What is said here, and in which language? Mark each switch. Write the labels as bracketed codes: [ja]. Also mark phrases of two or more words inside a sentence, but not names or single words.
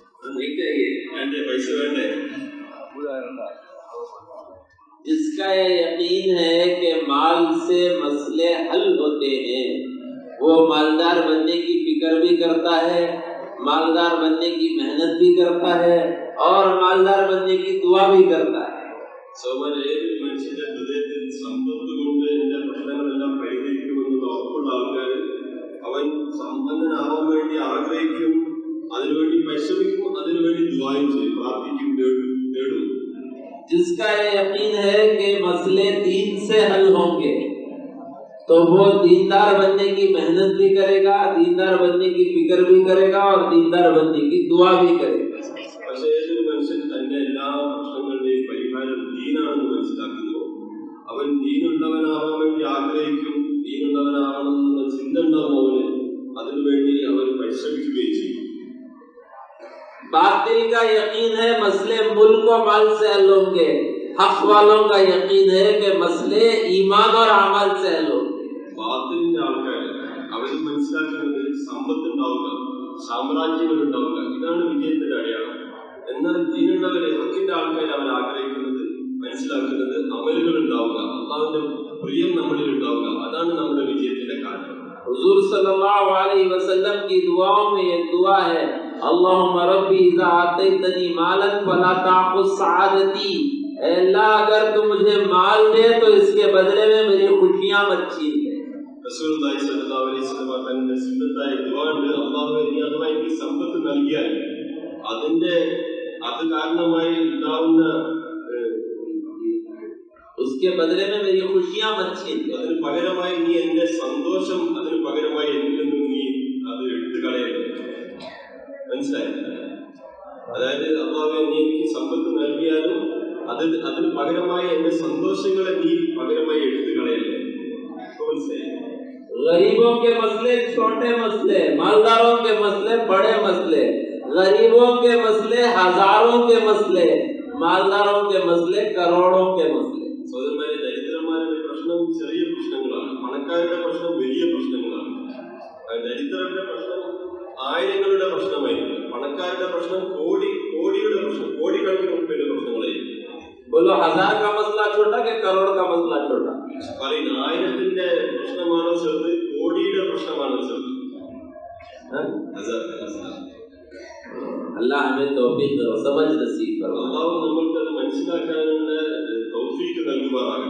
[hi] जिसका ये यकीन है कि माल से मसले हल होते हैं, वो मालदार बनने की फिक्र भी करता है, मालदार बनने की मेहनत भी करता है और मालदार बनने की दुआ भी करता है। [ml] മനുഷ്യന്റെ ഹൃദയത്തിൽ സമ്പത്ത് കൊണ്ട് എന്റെ പ്രശ്നങ്ങളെല്ലാം പരിഹരിക്കുമെന്ന് ഉറപ്പുള്ള ആൾക്കാർ അവൻ സമ്പന്നനാവാൻ വേണ്ടി ആഗ്രഹിക്കും, അതിനുവേണ്ടി പരിശ്രമിക്കും, അതിനുവേണ്ടി ദുആയും ചെയ്യും, പ്രാർത്ഥിക്കും, നേടും. [hi] जिसका ये यकीन है कि मसले दीन से हल होंगे तो वो दीनदार बनने की मेहनत भी करेगा, दीनदार बनने की फिक्र भी करेगा और दीनदार बनने की दुआ भी करेगा। [ml] പക്ഷേ ഏതൊരു മനുഷ്യൻ തന്റെ എല്ലാ പ്രശ്നങ്ങളുടെയും പരിഹാരം ദീനാണെന്ന് മനസ്സിലാക്കുന്നു, അവൻ ദീനുള്ളവനാവാൻ വേണ്ടി ആഗ്രഹിക്കും, ദീനുള്ളവനാവണമെന്നുള്ള ചിന്ത ഉണ്ടാവും അവന്, അതിനുവേണ്ടി അവൻ പരിശ്രമിക്കുകയും ചെയ്യും. [hi] बातिल का यकीन है मसले मुल्क और माल से हल होंगे, हक वालों का यकीन है कि मसले ईमान और अमल से हल होंगे। [ml] ബാത്തിലിന്റെ ആൾക്കാർ അവന് മനസ്സിലാക്കുന്നത് സമ്പത്ത് ഉണ്ടാവുക, സാമ്രാജ്യങ്ങൾ ഉണ്ടാവുക, ഇതാണ് വിജയത്തിന്റെ അടയാളം. എന്നാൽ ദീനുള്ളവരെ, ഹക്കിന്റെ ആൾക്കാർ അവൻ ആഗ്രഹിക്കുന്നത്, മനസ്സിലാക്കുന്നത് അമലുകൾ ഉണ്ടാവുക, അള്ളാഹുവിന്റെ പ്രിയം നമ്മളിൽ ഉണ്ടാവുക, അതാണ് നമ്മുടെ വിജയത്തിന്റെ കാരണം. [hi] हुजूर [ar] صلى الله عليه وسلم [hi] की दुआओं में ये दुआ है, [ar] اللهم ربي إذا آتيتني مالا فلا تأخذ سعادتي, [hi] ऐ अल्लाह अगर तू मुझे माल दे तो इसके बदले में मेरी खुशियां मत छीन ले। [ml] റസൂലുള്ളാഹി [ar] صلى الله عليه وسلم [ml] തന്റെ സുന്നത്തായ ദുആ ഉണ്ട്, അല്ലാഹുവേ നീ അഥവാ എനിക്ക് സമ്പത്ത് നൽകിയാൽ അത് കാരണമായി ഉണ്ടാവുന്ന [hi] उसके बदले में मेरी खुशियां मत छीन ले, [ml] അതിന് പകരമായി നീ എന്റെ സന്തോഷം, അതിന് പകരമായി എന്നിൽ നിന്നും നീ അത് എടുത്തു കളയരുത്. മനസ്സിലായി? അതായത് അല്ലാഹുവേ നീ എനിക്ക് സമ്പത്ത് നൽകിയാലും അതിന് പകരമായി എന്റെ സന്തോഷങ്ങളെ നീ പകരമായി എടുത്തു കളയല്ലേ. മനസ്സിലായി? [hi] गरीबों के मसले छोटे मसले, मालदारों के मसले बड़े मसले, गरीबों के मसले हजारों के मसले, मालदारों के मसले करोड़ों के मसले। [ml] സഹോദരന്മാരെ, ദരിദ്രന്മാരുടെ പ്രശ്നം ചെറിയ പ്രശ്നങ്ങളാണ്, പണക്കാരുടെ പ്രശ്നം വലിയ പ്രശ്നങ്ങളാണ്. ദരിദ്രരുടെ പ്രശ്നം ആയിരങ്ങളുടെ പ്രശ്നമായിരിക്കും, പണക്കാരുടെ പ്രശ്നം കോടിയുടെ പ്രശ്നം, കോടിക്കണക്കിന് രൂപയുടെ പ്രശ്നങ്ങളായിരിക്കും. [hi] बोलो 1000 का मसला छोटा कि करोड़ का मसला छोटा? [ml] പറയുന്ന ആയിരത്തിന്റെ പ്രശ്നമാണോ ചെറുത്, കോടിയുടെ പ്രശ്നമാണോ ചെറുത്? [hi] अल्लाह हमें तौफीक और समझ नसीब फरमाए। [ml] അല്ലാഹു നമ്മൾക്ക് അത് മനസ്സിലാക്കാനുള്ള തൗഫീക്ക് നൽകുമാറാകട്ടെ.